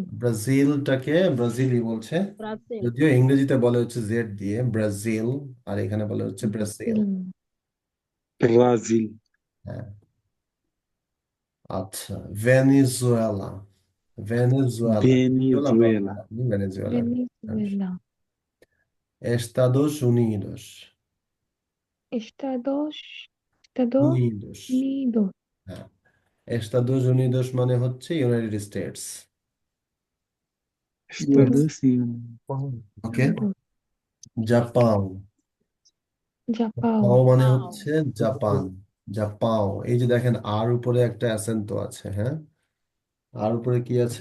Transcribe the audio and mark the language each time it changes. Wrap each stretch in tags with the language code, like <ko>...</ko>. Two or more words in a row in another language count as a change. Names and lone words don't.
<bn>ব্রাজিলটাকে ব্রাজিলই বলছে, যদিও ইংরেজিতে বলে হচ্ছে জেড দিয়ে ব্রাজিল, আর এখানে বলে হচ্ছে ব্রাজিল। ব্রাজিল ব্রাজিল হ্যাঁ, আচ্ছা। ভেনিজুয়েলা, ভেনেজুয়েলা, ভেনেজুয়েলা বা ভেনিজুয়েলা ভেনেজুয়েলা। ভেনেজুয়েলা Estados Unidos, Estados Estados Unidos, Unidos হ্যাঁ। Estados Unidos মানে হচ্ছে ইউনাইটেড স্টেটস, Estados Unidos ওকে। Unidos জাপান, জাপান পাও মানে হচ্ছে জাপান, জাপাও। এই যে দেখেন আর উপরে একটা অ্যাসেন্ট আছে, হ্যাঁ, আর উপরে কি আছে?</bn>